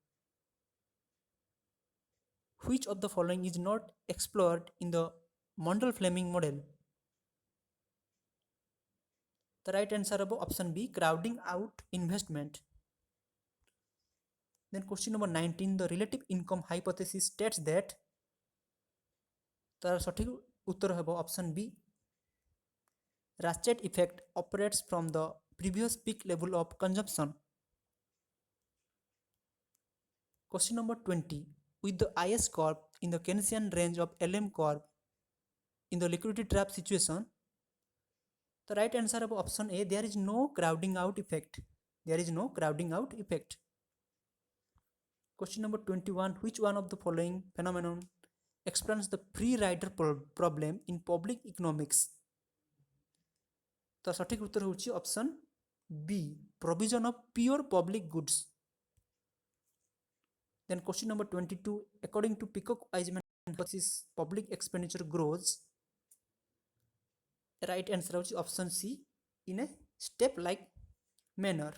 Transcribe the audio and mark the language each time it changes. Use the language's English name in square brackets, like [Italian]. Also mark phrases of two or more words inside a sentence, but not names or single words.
[English] Which of the following is not explored in the Mundell-Fleming model? The right answer is option B, crowding out investment. Then question number 19, the relative income hypothesis states that, [Odia] ତାର ସଠିକ ଉତ୍ତର ହେ [English] option B, ratchet effect operates from the previous peak level of consumption. Question number 20, with the IS curve in the Keynesian range of LM curve in the liquidity trap situation, the right answer of option A, there is no crowding out effect. There is no crowding out effect. Question number 21, which one of the following phenomenon explains the free rider problem in public economics? [Odia] ତ ସଠିକ ଉତ୍ତର ହଉଚି [English] option B, provision of pure public goods. Then question number 22, according to Peacock-Wiseman hypothesis, public expenditure grows. Right answer is option C, in a step-like manner.